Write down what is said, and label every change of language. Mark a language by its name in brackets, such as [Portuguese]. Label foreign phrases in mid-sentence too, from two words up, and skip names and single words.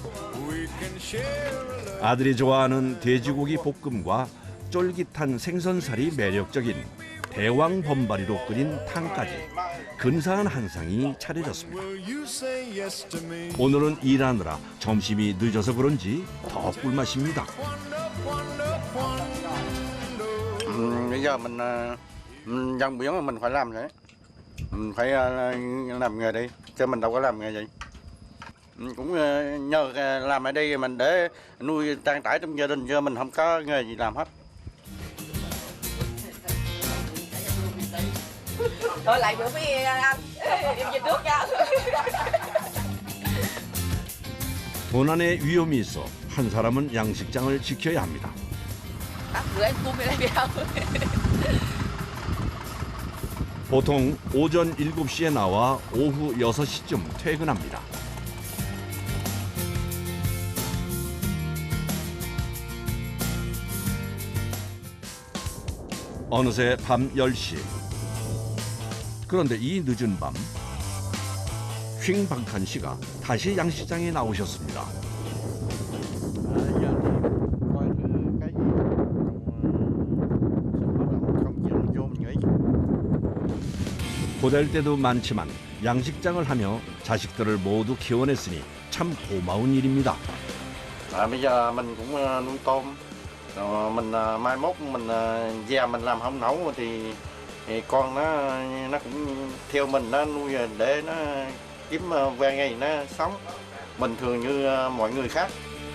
[Korean] 아들이 좋아하는 돼지고기 볶음과 쫄깃한 생선살이 매력적인 대왕 범바리로 끓인 탕까지 근사한 한상이 차려졌습니다. 오늘은 일하느라 점심이 늦어서 그런지 더 꿀맛입니다. [Vietnamese] Bây giờ mình dân biển mà mình phải làm thế. Mình phải làm nghề đi, chứ mình đâu có làm nghề gì. Mình cũng nhờ làm ở đây mình để nuôi trang trải trong gia đình, chứ mình không có nghề gì làm hết. Thôi lại bữa mới ăn, em về nước nha. [Korean] 도난의 위험이 있어 한 사람은 양식장을 지켜야 합니다. [Vietnamese] Gửi anh cung về đây đi không? [Korean] 보통 오전 7시에 나와 오후 6시쯤 퇴근합니다. 어느새 밤 10시. 그런데 이 늦은 밤 휭박한 씨가 다시 양식장에 나오셨습니다. 고될 때도 많지만 양식장을 하며 자식들을 모두 키워냈으니 참 고마운 일입니다. [Vietnamese] Bây giờ mình cũng nuôi tôm, rồi mình mai mốt mình già mình làm không nấu thì con nó cũng theo mình nó nuôi để nó kiếm quen ngày nó sống bình thường như mọi người khác.